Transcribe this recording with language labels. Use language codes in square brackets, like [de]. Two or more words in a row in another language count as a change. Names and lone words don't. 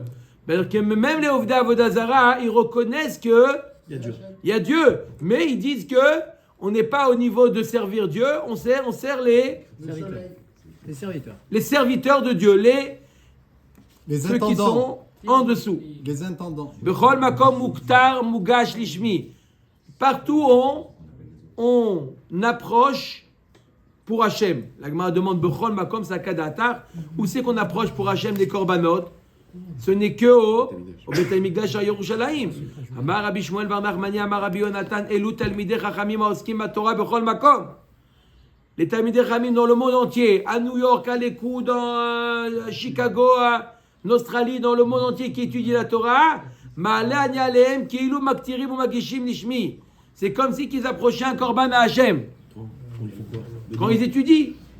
[fr] C'est-à-dire que même les [he] עובדי עבודה זרה, [fr] ils reconnaissent que il y a Dieu. Mais ils disent que on n'est pas au niveau de servir Dieu, on sert les serviteurs de Dieu, ceux qui sont en dessous. Les intendants. [he] בכל מקום מקטר מוגש לשמי. [fr] Partout on approche pour Hachem. La Gemara demande [he] בכל מקום סלקא דעתך. [fr] Où c'est qu'on approche pour Hachem des korbanot? Ce n'est que au Beit HaMikdash à Yerushalayim. [he] אמר רבי שמואל בר נחמני, אמר רבי יונתן, אלו תלמידי חכמים העוסקים בתורה בכל מקום. [fr] Les [he] תלמידי חכמים [fr] dans le monde entier, à New York, à l'écoute, à Chicago, en Australie, dans le monde entier qui étudient la Torah, c'est comme si ils approchaient un korban à Hachem. Quand ils étudient.